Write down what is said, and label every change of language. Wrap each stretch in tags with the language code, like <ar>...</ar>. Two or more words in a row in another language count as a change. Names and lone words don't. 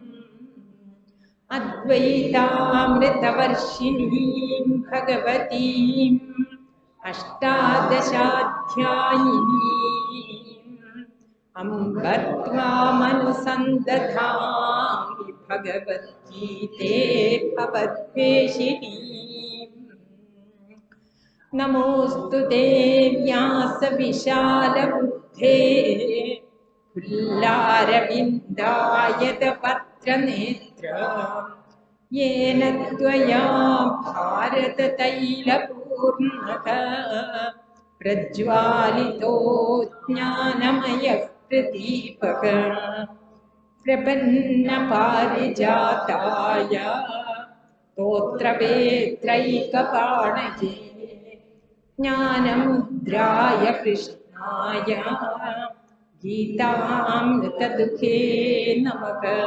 <sa>അദ്വൈതാമൃതവർഷിണീം ഭഗവതീം അഷ്ടാദശാധ്യായിനീം അംബ ത്വാമനുസന്ദധാമി ഭഗവദ്ഗീതേ ഭവദ്വേഷിണീം. നമോസ്തുതേ വ്യാസവിശാലബുദ്ധേ പുല്ലാരവിന്ദായതപത്രനേത്ര येन त्वया भारततैलपूर्णः प्रज्वालितो ज्ञानमयः प्रदीपः प्रपन्नपारिजाताय स्तोत्रवेत्रैकपाणये ज्ञानमुद्राय कृष्णाय गीतामृतदुःखे नमः.</sa>